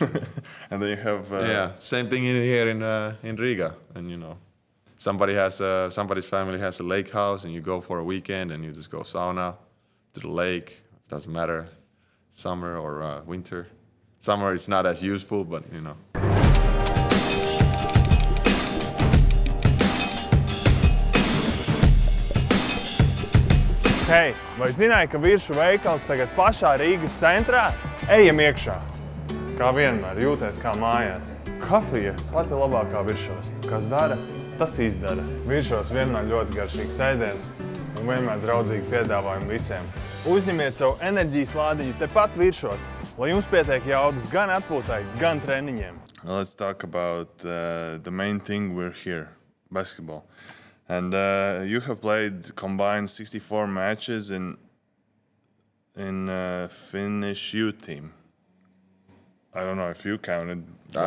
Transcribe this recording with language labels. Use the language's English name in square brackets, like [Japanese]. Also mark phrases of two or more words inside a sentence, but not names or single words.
[English] And then you have... same thing here in Riga. And, somebody's family has a lake house and you go for a weekend and you just go sauna to the lake. Doesn't matter, summer or winter. Summer is not as useful, but, [Latvian] Hei, vai zināji, ka viršu veikals tagad pašā Rīgas centrā? Ejam iekšā! Kā vienmēr, jūties kā mājās. Kafija pati labākā viršos. Kas dara, tas izdara. Viršos vienmēr ļoti garšīgs ēdiens un vienmēr draudzīgi piedāvājumi visiem. Uzņemiet savu enerģijas lādiņu tepat viršos, lai jums pietiek jaudas gan atpūtai, gan treniņiem. [English] Let's talk about the main thing we're here, basketball. And you have played combined 64 matches in Finnish youth team. I don't know if you counted. I